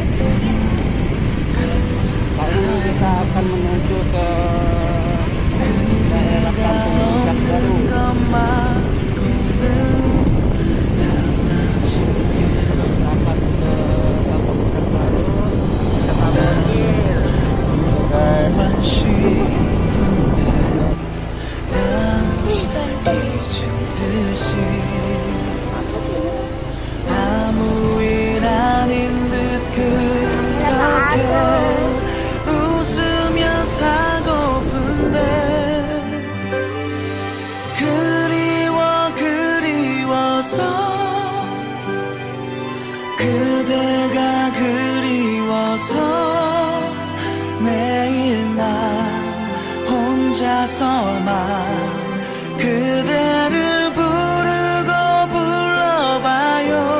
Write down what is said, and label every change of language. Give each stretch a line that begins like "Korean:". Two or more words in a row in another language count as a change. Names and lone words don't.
Indonesian: Kali ini kita akan menuju ke daerah kampung pundak baru. Berangkat ke kampung pundak baru. Kita parkir.
Korean: 아무 일 아닌 듯 그렇게 웃으며 살고픈데 그리워서 그대가 그리워서 매일 나 혼자서만 그대를 부르고 불러봐요.